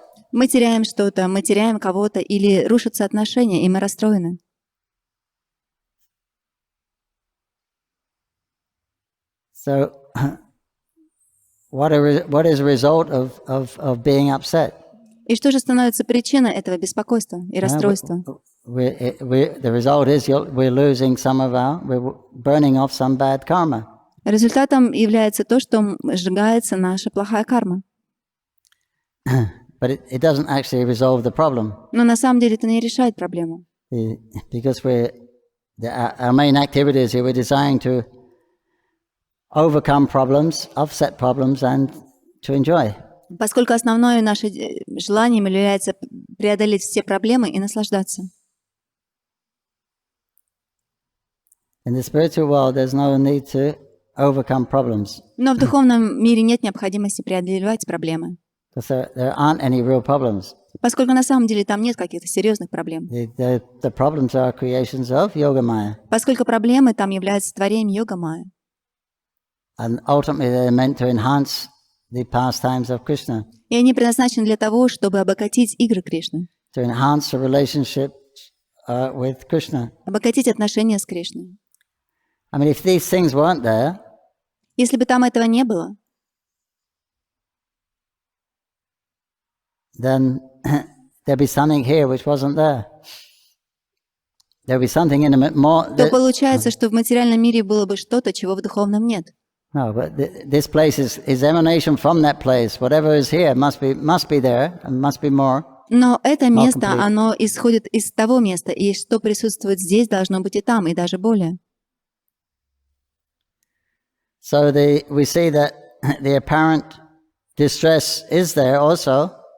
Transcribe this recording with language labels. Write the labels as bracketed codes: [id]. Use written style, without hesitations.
[ru] Мы теряем что-то, мы теряем кого-то, или рушатся отношения, и мы расстроены. [en] So, what is the result of being upset? [ru] И что же становится причиной этого беспокойства и расстройства? [en] The result is we're losing we're burning off some bad karma. [ru] Результатом является то, что сжигается наша плохая карма. [en] But it doesn't actually resolve the problem. [ru] Но на самом деле это не решает проблему. [en] Because our main activities here, we're desiring to overcome problems, offset problems, and to enjoy. [ru] Поскольку основное наше желанием является преодолеть все проблемы и наслаждаться. [en] In the spiritual world, there's no need to overcome problems. [ru] Но в духовном мире нет необходимости преодолевать проблемы. [en] Because there aren't any real problems. [ru] Поскольку на самом деле там нет каких-то серьезных проблем. [en] The problems are creations of Yoga Maya. [ru] Поскольку проблемы там являются творением Йога Майя. [en] And ultimately, they're meant to enhance the pastimes of Krishna. [ru] И они предназначены для того, чтобы обогатить игры Кришны. [en] To enhance the relationship with Krishna. [ru] Обогатить отношения с Кришной. [en] I mean, if these things weren't there, [ru] если бы там этого не было, [en] then there'd be something here which wasn't there. There'd be something in the more. [ru] То получается, что в материальном мире было бы что-то, чего в духовном нет. [en] No, but this place is emanation from that place. Whatever is here must be there and must be more. [ru] Но это место, оно исходит из того места, и что присутствует здесь, должно быть и там, и даже более. [en] So we see that the apparent distress is there also.